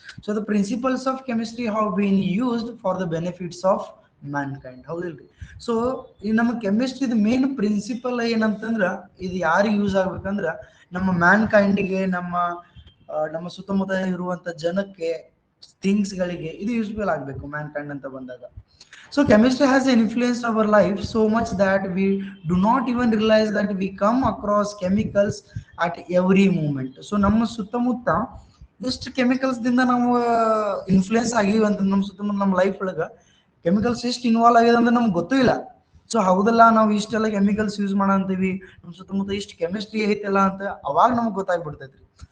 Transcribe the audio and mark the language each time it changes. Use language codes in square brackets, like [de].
[en] So the principles of chemistry have been used for the benefits of mankind. ಹೌದಿಲ್ರಿ? [kn] So ಈ ನಮ್ಮ ಕೆಮಿಸ್ಟ್ರಿದ main principal ಏನಂತಂದ್ರ, ಇದು ಯಾರಿಗೆ use ಆಗ್ಬೇಕಂದ್ರ ನಮ್ಮ ಮ್ಯಾನ್ಕೈಂಡಿಗೆ, ನಮ್ಮ ಸುತ್ತಮುತ್ತ ಇರುವಂತ ಜನಕ್ಕೆ, ಥಿಂಗ್ಸ್ಗಳಿಗೆ ಇದು ಯೂಸ್ಫುಲ್ ಆಗಬೇಕು ಮ್ಯಾನ್ಕೈಂಡ್ ಅಂತ ಬಂದಾಗ. [en] So chemistry has influenced our life so much that we do not even realize that we come across chemicals at every moment. [kn] So ನಮ್ಮ ಸುತ್ತಮುತ್ತ ಎಷ್ಟು ಕೆಮಿಕಲ್ಸ್ ದಿಂದ ನಾವು ಇನ್ಫ್ಲೂಯೆನ್ಸ್ ಆಗಿವಿ ಅಂತ, ನಮ್ಮ ಸುತ್ತಮುತ್ತ ನಮ್ಮ ಲೈಫ್ ಒಳಗ ಕೆಮಿಕಲ್ಸ್ ಎಷ್ಟು ಇನ್ವಾಲ್ವ್ ಆಗಿದೆ ಅಂದ್ರೆ ನಮ್ಗೆ ಗೊತ್ತೂ ಇಲ್ಲ. ಸೊ ಹೌದಲ್ಲ, ನಾವು ಇಷ್ಟೆಲ್ಲ ಕೆಮಿಕಲ್ಸ್ ಯೂಸ್ ಮಾಡಂತೀವಿ, ನಮ್ಮ ಸುತ್ತಮುತ್ತ ಇಷ್ಟು ಕೆಮಿಸ್ಟ್ರಿ ಐತಲ್ಲ ಅಂತ ಅವಾಗ ನಮ್ಗೆ ಗೊತ್ತಾಗ್ಬಿಡ್ತೈತ್ರಿ.